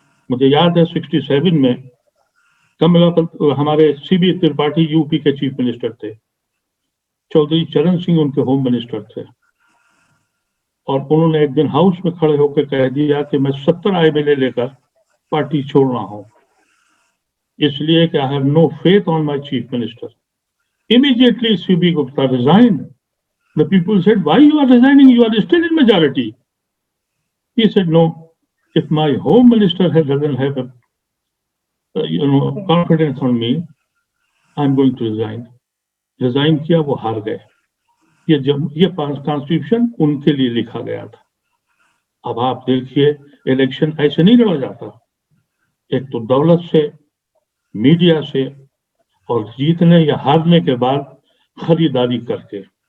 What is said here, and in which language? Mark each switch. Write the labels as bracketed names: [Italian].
[Hindi] मुझे याद है 67 में कमला, हमारे सीबी त्रिपाठी यूपी के चीफ मिनिस्टर थे, चौधरी चरण सिंह उनके होम मिनिस्टर थे, और उन्होंने एक दिन हाउस में खड़े होकर कह दिया कि मैं 70 IMLA लेकर पार्टी छोड़ रहा हूं, इसलिए कि [English] I have no faith on my chief minister. Immediately CB Gupta resigned. The people said, why you are resigning? You are still in majority. He said, no, if my home minister doesn't have confidence on me, I'm going to resign. [Hindi] Resign किया, वो हार गए। ये constitution उनके लिए लिखा गया था। अब आप देखिए, इलेक्शन ऐसे नहीं लड़ा जाता। एक तो दौलत से, मीडिया से, और जीतने या हारने के बाद खरीदारी करके।